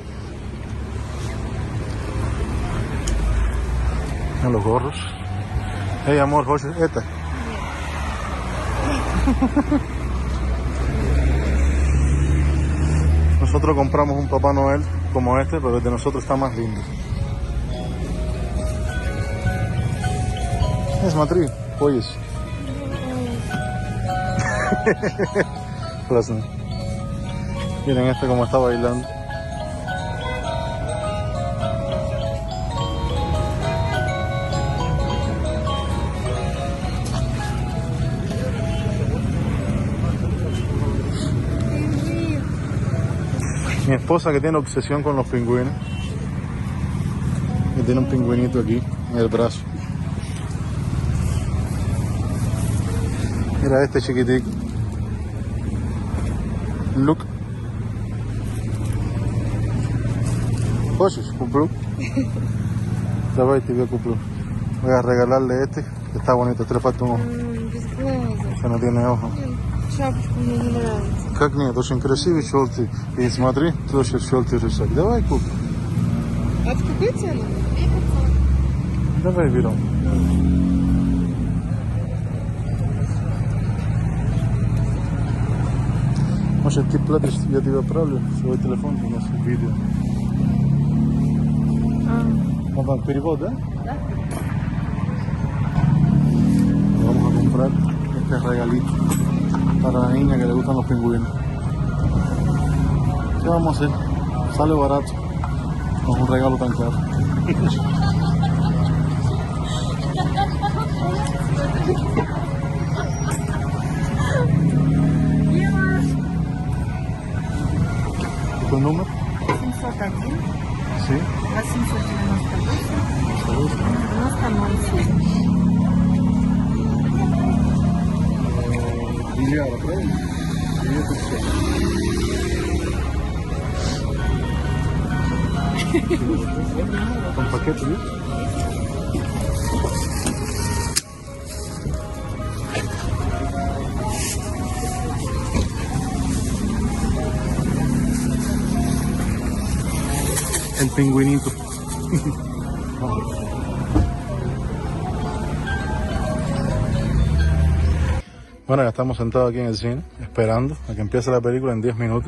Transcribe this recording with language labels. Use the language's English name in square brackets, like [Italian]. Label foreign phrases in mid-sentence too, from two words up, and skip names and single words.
[Spanish] Los gorros. Hey, amor, José, esta. Nosotros compramos un Papá Noel como este, pero el de nosotros está más lindo. [Russian] Смотри, пояс. Классно. [Spanish] Miren este como está bailando. Mi esposa que tiene obsesión con los pingüinos. Que tiene un pingüinito aquí en el brazo. Mira este chiquitico. Look. [Russian] Хочешь, куплю. Давай тебе куплю. [Spanish] Voy a regalarle este, que está bonito, este le falta un ojo. [Russian] Без глаза. [Spanish] Que no tiene ojo. [Russian] Шапочка мне не нравится. Как нет, очень красивый, желтый. И смотри, тоже желтый рисок. Давай купим. А в какой цене? Давай берем. Может, ты платишь, я тебе отправлю свой телефон, у нас видео. Вам перевод, да? Да. [Spanish] Vamos a comprar este regalito para la niña que le gustan los pingüinos. ¿Qué vamos a hacer? Sale barato con un regalo tan caro. ¿Tu número? 701, Sí. 898, 9007. [Russian] Миллиард, правильно? И это все. Там пакеты есть? [Spanish] El pingüinito. Bueno, ya estamos sentados aquí en el cine, esperando a que empiece la película en 10 minutos.